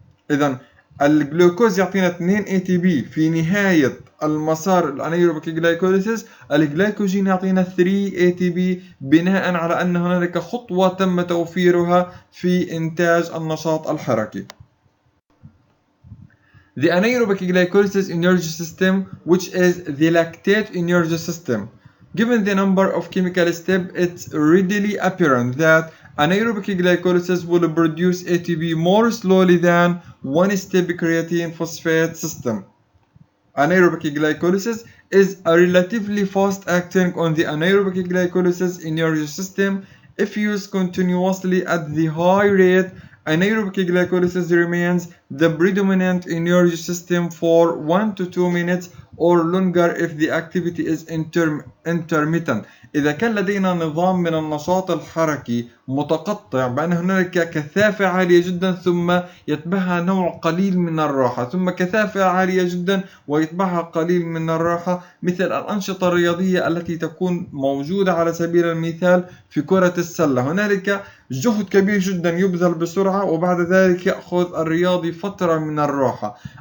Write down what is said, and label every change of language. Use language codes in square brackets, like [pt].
[ar] إذا الجلوكوز يعطينا 2 ATP في نهاية المسار الانيروبيك جلايكوليسيس، الجلايكوجين يعطينا 3 ATP بناء على أن هنالك خطوة تم توفيرها في إنتاج النشاط الحركي. [en] The anaerobic glycolysis energy system, which is the lactate energy system. Given the number of chemical steps, it's readily apparent that anaerobic glycolysis will produce ATP more slowly than one-step creatine phosphate system. Anaerobic glycolysis is a relatively fast acting on the anaerobic glycolysis energy system. If used continuously at the high rate, anaerobic glycolysis remains the predominant energy system for 1 to 2 minutes or longer if the activity is intermittent. [ar] إذا كان لدينا نظام من النشاط الحركي متقطع بأن هنالك كثافة عالية جدا ثم يتبعها نوع قليل من الراحة، ثم كثافة عالية جدا ويتبعها قليل من الراحة، مثل الأنشطة الرياضية التي تكون موجودة على سبيل المثال في كرة السلة، هنالك جهد كبير جدا يبذل بسرعة وبعد ذلك يأخذ الرياضي فترة من الراحة.